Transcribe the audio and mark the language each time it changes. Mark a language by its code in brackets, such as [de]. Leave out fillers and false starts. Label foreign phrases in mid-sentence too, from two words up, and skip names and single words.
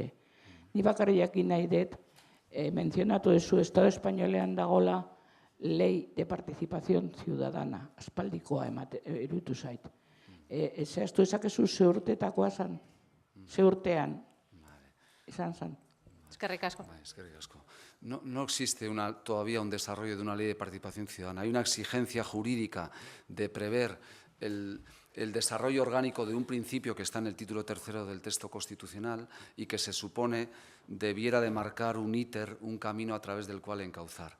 [eu] Ni bakarrik jakin nahi dut, mencionatu duzu Estado Espainolean dagola Ley de Participación Ciudadana, aspaldikoa iruditu zait. Zehaztu ezakezu ze urtetakoa zan, ze urtean izan zan. Eskerrik asko. Eskerrik asko. [es] No existe todavía un desarrollo de una ley de participación ciudadana. Hay una exigencia jurídica de prever el desarrollo orgánico de un principio que está en el título tercero del texto constitucional y que se supone debiera de marcar un íter, un camino a través del cual encauzar.